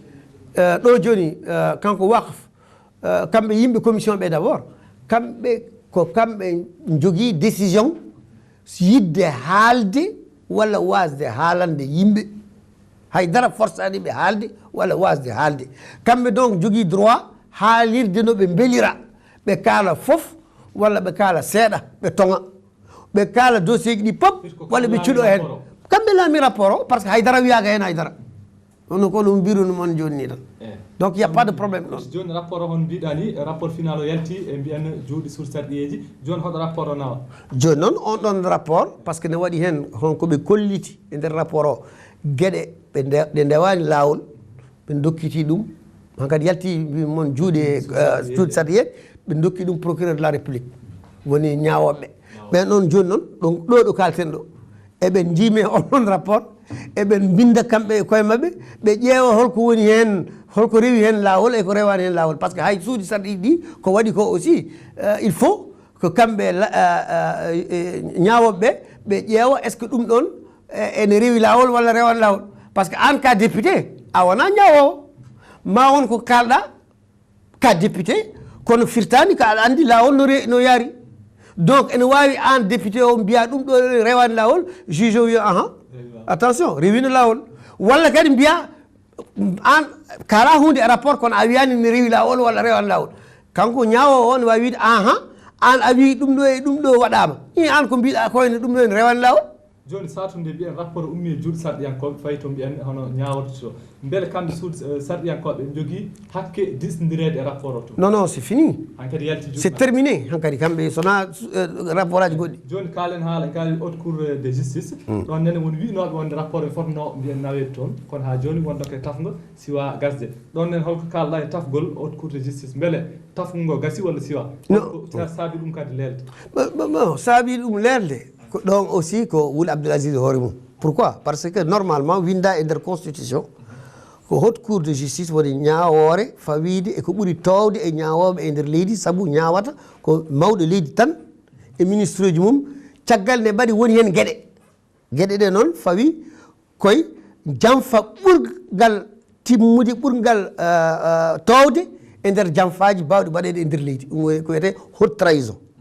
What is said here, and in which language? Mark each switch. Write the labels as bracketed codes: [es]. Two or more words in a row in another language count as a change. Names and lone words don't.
[ff] ɗo joni kanko wakf kamɓe yimɓe commission ɓe [fr] d' abord [ff] kamɓe jogui décision yidde haalde walla wasde haalande yimɓe haydara forçani ɓe haalde walla wasde haalde kamɓe donc jogui droit haalirde no ɓe beelira ɓe kaala foof walla ɓe kaala seeɗa ɓe tonga ɓe kaala dossier ji ɗi pop walla ɓe cuuɗo hen kamɓe laami rapport o [fr] par ce que [ff] haydara wiyaka hen haydara hono ko ɗum mbiruno moon joni ni tan [fr] donc il y a pas de problème [ff] ɗon joni rapport on mbiɗa ni [fr] rapport final [ff] o yalti e mbiyan juuɗi sur sarɗiyeji joni hoɗo rapport o nawa joni noon on ɗon rapport [fr] par ce que [ff] ne waɗi hen honko ɓe kolliti e nder rapport o gueɗe ɗe ndewani lawol ɓe dokkiti ɗum hankadi yalti mon juuɗe juuɗe sarɗiyeji ɓe dokki ɗum [fr] procureur de la république [ff] woni ñawoɓe ɓen ɗon joni noon ɗo ɗo kalten ɗo eɓen jiime on ɗon rapport eɓen binda kamɓe e koye mabɓe ɓe ƴeewa holko woni hen holko rewi hen lawol e ko rewani hen lawol [fr] par ce que [ff] hay suuɗi sarɗiɗi ɗi ko waɗi ko [fr] aussi il faut [ff] ko kamɓe ñawoɓeɓe ɓe ƴeewa [fr] est ce que [ff] ɗum ɗon ene rewi lawol walla rewani lawol [fr] par ce que [ff] an ka député a wona ñawowo ma won ko kalɗa ka député kono firtani ka aɗa andi lawol no yaari donc ene wawi an député o mbiya ɗum ɗo rewani lawol juge o wiya ahan attention rewino lawol walla kadi mbiya an kala hunde e rapport kono a wiyani ne rewi lawol walla rewani lawol kanko ñawowo o ne wawi wiide ahan an a wi ɗum ɗo e ɗum ɗo waɗama i an ko mbiɗa koyne ɗum ɗo ne rewani lawol joni satunde mbiyen rapport ummi e juuɗe sarɗiyankoɓe fayi to mbiyen hono ñawoto to beele kamɓe suuɗe sarɗiyankoɓe jogui hakke disdirede e rapport o to [fr] non c'est fini [ff] hankkadi yalti [fr] c'est terminé [ff] hankkadi kamɓe sona rapport aji goɗɗi joni kalen haala kaali [fr] haute cour de justice [ff] ɗon nene woni winoɓe wonde rapport e fotno mbiyen nawede toon kono ha joni won dokke tafgo siwa gasde ɗon nen holko kalɗa e tafgol [fr] haute cour de justice [ff] beele tafgo ngo gasi walla siwa saabi ɗum kadi lelde saabi ɗum lelde ko ɗon aussi ko Wuli Abdoul Aziz hoore mum [fr] pourquoi parce que normalement [ff] winda e nder constitution ko [fr] haute cour de justice [ff] woni ñawore fawide e ko ɓuuri towde e ñawoɓe e nder leydi saabu ñawata ko mawɗo leydi tan e ministre uji mum caggal ne mbaɗi woni hen gueɗe ɗe noon fawi koye janfa ɓurgal timmude ɓurgal towde e nder janfaji bawɗi mbaɗede e nder leydi ɗum ko wiyete [fr] haute trahison